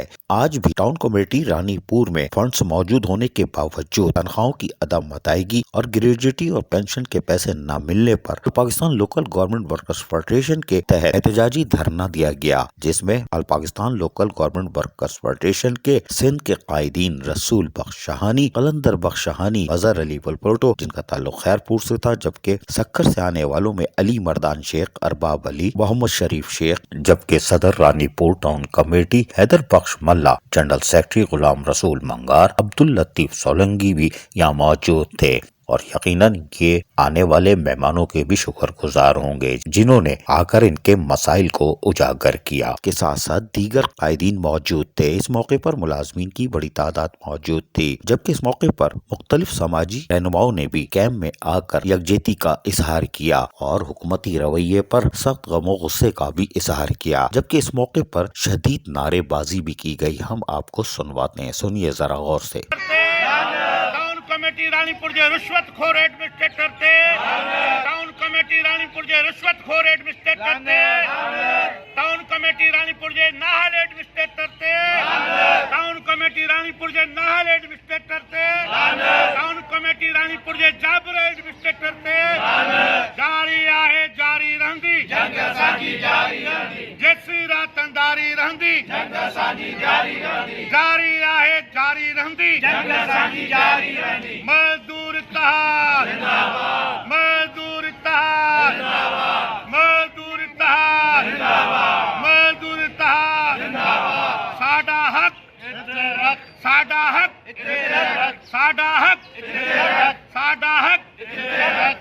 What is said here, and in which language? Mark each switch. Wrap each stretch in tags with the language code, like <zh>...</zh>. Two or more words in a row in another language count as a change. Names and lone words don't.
<ur>آج بھی ٹاؤن کمیٹی رانی پور میں فنڈز موجود ہونے کے باوجود تنخواہوں کی عدم ادائیگی اور گریجویٹی اور پنشن کے پیسے نہ ملنے پر پاکستان لوکل گورنمنٹ ورکرز فیڈریشن کے تحت احتجاجی دھرنا دیا گیا، جس میں آل پاکستان لوکل گورنمنٹ ورکرز فیڈریشن کے سندھ کے قائدین رسول بخش شاہانی، قلندر بخش شاہانی, اظہر علی ولپوٹو جن کا تعلق خیرپور سے تھا، جبکہ سکھر سے آنے والوں میں علی مردان شیخ، ارباب علی، محمد شریف شیخ، جبکہ صدر رانی پور ٹاؤن کمیٹی حیدر بخش ملاح، جنرل سیکرٹری غلام رسول منگر، عبداللطیف سولنگی بھی یہاں موجود تھے اور یقیناً یہ آنے والے مہمانوں کے بھی شکرگزار ہوں گے جنہوں نے آ کر ان کے مسائل کو اجاگر کیا. کے ساتھ ساتھ دیگر قائدین موجود تھے۔ اس موقع پر ملازمین کی بڑی تعداد موجود تھی، جبکہ اس موقع پر مختلف سماجی رہنماؤں نے بھی کیمپ میں آ کر یکجہتی کا اظہار کیا اور حکومتی رویے پر سخت غم اور غصے کا بھی اظہار کیا، جبکہ اس موقع پر شدید نعرے بازی بھی کی گئی. ہم آپ کو سنواتے ہیں، سنیے ذرا غور سے.</ur> <sd>कमेटी रानीपुर जे रिश्वतखोर एडमिनिस्ट्रेटर थे, टाउन कमेटी रानीपुर जे रिश्वतखोर एडमिनिस्ट्रेटर थे, टाउन कमेटी रानीपुर जे नाहल एडमिनिस्ट्रेटर थे, टाउन कमेटी रानीपुर जे नाहल एडमिनिस्ट्रेटर थे, टाउन कमेटी रानीपुर जे जाबर एडमिनिस्ट्रेटर थे। जारी आहे जारी रहंदी जंग असांजी जारी रहंदी, जेसी रात अंधारी रहंदी जंग असांजी जारी रहंदी, जारी आहे जारी रहंदी जंग असांजी जारी रहंदी।</sd> <ur>مزدور اتحاد زندہ باد، مزدور اتحاد زندہ باد، مزدور اتحاد زندہ باد، مزدور اتحاد زندہ باد.</ur> <pa>ساڈا حق ساڈا حق ساڈا حق ساڈا حق.</pa>